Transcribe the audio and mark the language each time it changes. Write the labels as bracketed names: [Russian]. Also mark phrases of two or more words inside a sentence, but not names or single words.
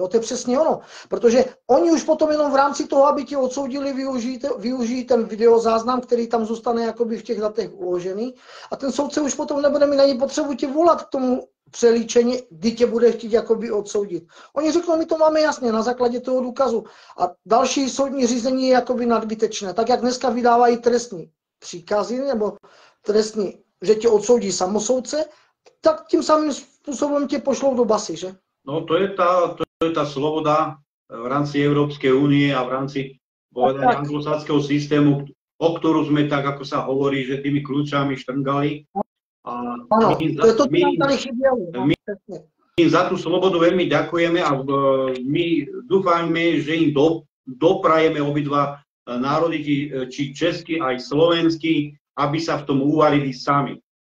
[Czech] To je přesně ono, protože oni už potom jenom v rámci toho, aby tě odsoudili, využijí ten videozáznam, který tam zůstane jakoby v těch datech uložený a ten soudce už potom nebude mít ani potřebu tě volat k tomu přelíčení, kdy tě bude chtít jakoby odsoudit. Oni řeknou, my to máme jasně na základě toho důkazu a další soudní řízení je jakoby nadbytečné, tak jak dneska vydávají trestní příkazy nebo trestní, že tě odsoudí samosoudce, tak tím samým způsobem tě pošlou do basy, že? [Slovak] No to je tá sloboda v rámci Európskej únie a v rámci anglosaského systému, o ktorú sme tak, ako sa hovorí, že tými kľúčami štrngali. [Czech] Ano, to je to, co nám tady chybělo. [Slovak] My za tú slobodu veľmi ďakujeme a my dúfajme, že im doprajeme obidva národy, či český aj slovenský, aby sa v tom uvarili sami.